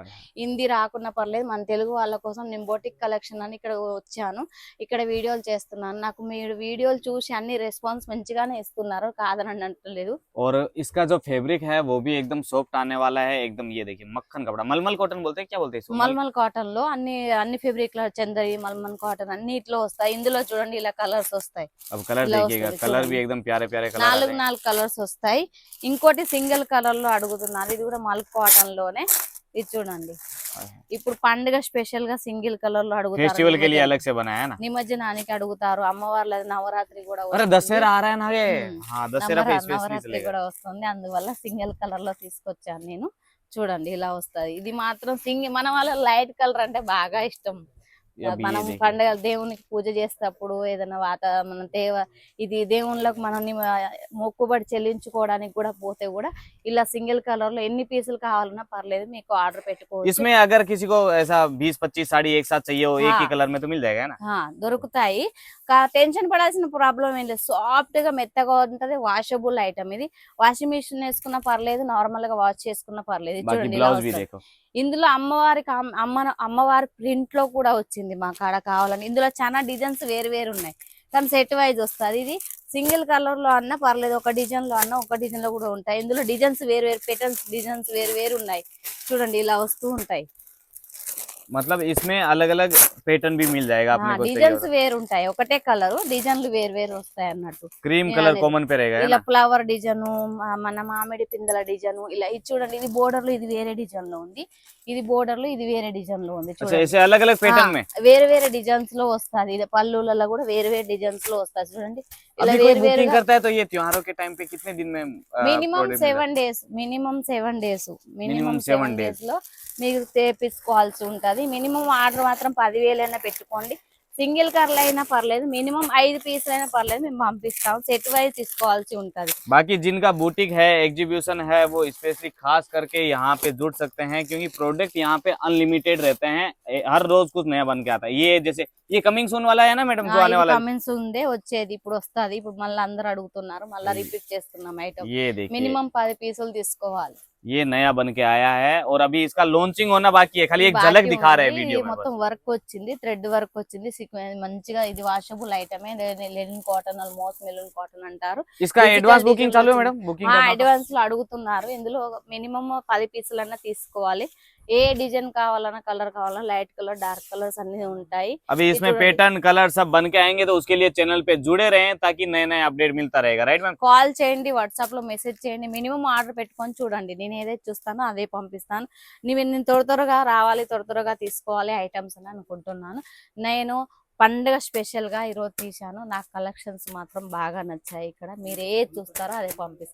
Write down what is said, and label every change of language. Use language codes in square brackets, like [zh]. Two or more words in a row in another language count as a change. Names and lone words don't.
[te] హిందీ రాకున్నా పర్లేదు, మన తెలుగు వాళ్ళ కోసం నేను [en] boutique collection [te] అని ఇక్కడ వచ్చాను. ఇక్కడ వీడియోలు చేస్తున్నాను. నాకు మీరు వీడియోలు చూసి అన్ని రెస్పాన్స్ మంచిగానే ఇస్తున్నారు, కాదని అంటలేదు. [hi] और इसका जो फैब्रिक है वो भी एकदम सॉफ्ट आने वाला है एकदम। ये देखिए, मक्खन कपड़ा, मलमल कॉटन बोलते हैं, क्या बोलते हैं इसको? [te] మల్మల్ కాటన్ లో అన్ని ఫెబ్రిక్ లో చందరి, మల్మల్ కాటన్ అన్నిట్లో వస్తాయి. ఇందులో చూడండి ఇలా కలర్స్ వస్తాయి. [hi] अब कलर [te] ఇలా [hi] देखिएगा, [te] వస్తుంది [hi] कलर भी [te] చూడండి. [hi] एकदम प्यारे प्यारे कलर आ [te] 4 కలర్స్ వస్తాయి. ఇంకోటి [en] single colour [te] లో అడుగుతున్నారు. ఇది కూడా మల్ కాటన్ లోనే. ఇది చూడండి, ఇప్పుడు పండుగ స్పెషల్ గా [en] single colour [te] లో అడుగుతారు. [hi] फेस्टिवल के लिए अलग से बनाया है ना? [te] నిమజ్జనానికి అడుగుతారు. అమ్మవార్ల నవరాత్రి కూడా [hi] अरे [te] వస్తుంది. [hi] दशहरा आ रहा है ना ये। हाँ, दशहरा पे स्पेशली [te] నవరాత్రి [hi] चलेगा। [te] కూడా వస్తుంది. అందువల్ల [en] single colour [te] లో తీసుకొచ్చాను నేను. చూడండి ఇలా వస్తుంది. ఇది మాత్రం మన వాళ్ళ [en] light colour [te] అంటే బాగా ఇష్టం. [hi] अभी ये [te] మనం [hi] देखिए [te] పండగ దేవునికి పూజ చేసేటప్పుడు ఏదైనా మన ఇది దేవుళ్ళకు మనం మొక్కుబడి చెల్లించుకోవడానికి కూడా పోతే కూడా ఇలా [en] single colour [te] లో ఎన్ని పీసులు కావాలన్నా పర్లేదు, మీకు ఆర్డర్ పెట్టుకోవచ్చు. [hi] इसमें अगर किसी को ऐसा 20-25 साड़ी एक साथ चाहिए हो एक ही कलर में तो मिल जाएगा ना। [te] దొరుకుతాయి. టెన్షన్ పడాల్సిన ప్రాబ్లం ఏం లేదు, సాఫ్ట్ గా మెత్తగా ఉంటది, [en] washable item. [te] ఇది [en] washing machine [te] వేసుకున్నా పర్లేదు, నార్మల్ గా వాష్ చేసుకున్నా పర్లేదు. [hi] बाकी [te] చూడండి ఇలా [hi] ब्लाउज भी [te] వస్తది. [hi] देखो, [te] ఇందులో అమ్మవారి ప్రింట్ లో కూడా వచ్చింది మా కాడ కావాలని. ఇందులో చాలా డిజైన్స్ వేరు వేరు ఉన్నాయి, కానీ [en] set wise [te] వస్తుంది. ఇది [en] single colour [te] లో అన్నా పర్లేదు, ఒక డిజైన్ లో అన్నా ఒక డిజైన్ లో కూడా ఉంటాయి. ఇందులో డిజైన్స్ వేరు వేరు పెటల్స్ డిజైన్స్ వేరు వేరు ఉన్నాయి. చూడండి ఇలా వస్తూ ఉంటాయి. [hi] मतलब इसमें अलग अलग पैटर्न भी मिल जाएगा अपने को। [te] డిజైన్స్ వేరు ఉంటాయి, ఒకటే కలర్ డిజైన్లు వేరు వేరు వస్తాయి అన్నట్టు. [hi] क्रीम कलर कॉमन पे रहेगा है [te] ఇలా [hi] ना। [te] ఫ్లవర్ డిజైన్, మన మామిడి పిందెల డిజైన్, ఇలా ఇది చూడండి. ఇది బోర్డర్ లో ఇది వేరే డిజైన్ లో ఉంది, ఇది బోర్డర్ లో ఇది వేరే డిజైన్ లో ఉంది. [hi] अच्छा [te] చూడండి [hi] ऐसे अलग अलग पैटर्न में [te] వేరే వేరే డిజైన్స్ లో వస్తుంది. ఇది పళ్ళులలో కూడా వేరే వేరే డిజైన్స్ లో వస్తుంది. చూడండి ఇలా [hi] अभी कोई [te] వేరు [hi] बुकिंग [te] వేరుగా. [hi] करता है तो ये त्योहारों के टाइम पे कितने दिन में [te] మినిమం [hi] product मिल जाता [te] 7 డేస్, మినిమం 7 డేస్, మినిమం [en] Minimum 7 [te] 7 డేస్ లో మీరు తెప్పించుకోవాల్సి ఉంటది. [en] minimum order [te] మాత్రం 10,000 అయినా పెట్టుకోండి. సింగిల్ కర్లు అయినా పర్లేదు, మినిమం 5 పీసులు అయినా పర్లేదు, మేము పంపిస్తాం. [en] set wise [te] తీసుకోవాల్సి ఉంటది. [hi] बाकी जिनका बुटीक है एग्जीबिशन है वो स्पेशली खास करके यहाँ पे जुड़ सकते हैं क्योंकि प्रोडक्ट यहाँ पे अनलिमिटेड रहते हैं, हर रोज कुछ नया बन के आता है। ये जैसे ये [en] coming soon [hi] वाला है ना मैडम जो आने वाला है, [te] కమెంట్స్ ఉందే వచ్చేది, ఇప్పుడు వస్తది. ఇప్పుడు మళ్ళీ అందరూ అడుగుతున్నారు, మళ్ళీ రిపీట్ చేస్తున్నాం ఐటమ్. [hi] ये देखिए [te] మినిమం 10 పీసులు తీసుకోవాలి. [hi] ये नया बन के आया है और अभी इसका लॉन्चिंग होना बाकी है, खाली एक झलक [te] బాకీ [hi] दिखा रहे हैं [te] ఉంది. [hi] वीडियो में [te] మొత్తం వర్క్ వచ్చింది, [en] thread work [te] వచ్చింది, మంచిగా. ఇది వాషబుల్ ఐటమే, [en] linen cotton, [te] ఆల్మోస్ట్ మెలూన్ కాటన్ అంటారు. [hi] बस। इसका [en] Physical advance booking detail [hi] चालू है [te] వచ్చింది. [hi] मैडम, बुकिंग करना [te] అడ్వాన్స్ లో అడుగుతున్నారు. ఇందులో మినిమం 10 పీసులన్నా తీసుకోవాలి. ఏ డిజైన్ కావాలన్నా, కలర్ కావాలన్నా, [en] light colour, dark colours [te] అన్ని ఉంటాయి. [hi] अभी इसमें [te] చూడండి. [hi] पैटर्न कलर सब बन के आएंगे तो उसके लिए चैनल पे जुड़े रहें ताकि नए नए अपडेट मिलता रहेगा, [en] right ma'am. [te] కాల్ చేయండి, వాట్సాప్ లో మెసేజ్ చేయండి. [en] minimum order [te] పెట్టుకొని చూడండి, నేను ఏదైతే చూస్తానో అదే పంపిస్తాను. నేను త్వరగా రావాలి, త్వరగా తీసుకోవాలి ఐటమ్స్ అని అనుకుంటున్నాను. నేను పండుగ స్పెషల్ గా ఈరోజు తీశాను. నాకు కలెక్షన్స్ మాత్రం బాగా నచ్చాయి. ఇక్కడ మీరు ఏది చూస్తారో అదే పంపిస్తాను.